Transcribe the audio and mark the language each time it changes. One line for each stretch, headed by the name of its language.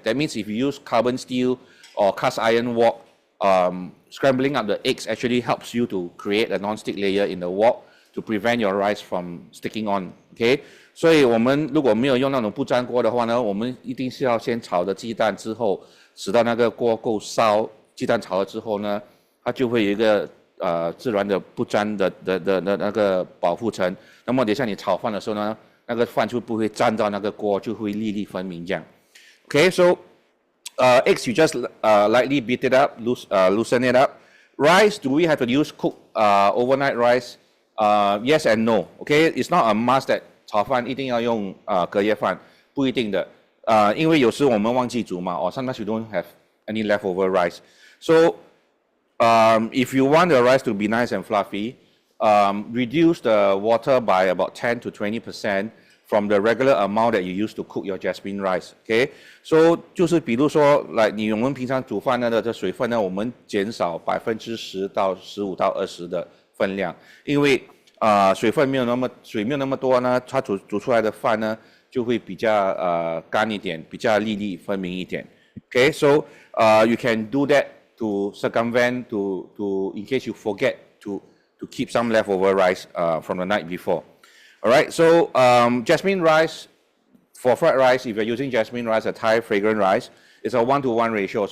English: That means if you use carbon steel or cast iron wok, scrambling up the eggs actually helps you to create a non-stick layer in the wok to prevent your rice from sticking on.
Chinese: OK， 所以我们如果没有用那种不粘锅的话呢，我们一定是要先炒的鸡蛋之后，使到那个锅够烧，鸡蛋炒了之后呢，它就会有一个自然的不粘的那个保护层。那么等一下你炒饭的时候呢，那个饭就不会沾到那个锅，就会粒粒分明这样。
English: Okay, so eggs you just lightly beat it up, loosen it up. Rice, do we have to use cook overnight rice? Yes and no. Okay, it's not a must that
Chinese: 炒饭一定要用隔夜饭，不一定的。因为有时我们忘记煮嘛，
English: or sometimes you don't have any leftover rice. So if you want the rice to be nice and fluffy, reduce the water by about 10 to 20% from the regular amount that you use to cook your jasmine rice.
Chinese: Okay, so 就是比如说，来我们平常煮饭的水分呢，我们减少10%到15%到20%的分量，因为水没有那么多呢，它煮出来的饭呢就会比较干一点，比较粒粒分明一点。
English: Okay, so you can do that to circumvent to in case you forget to keep some leftover rice from the night before. All right, so jasmine rice, for fried rice, if you're using jasmine rice, a Thai fragrant rice, it's a 1:1 ratio.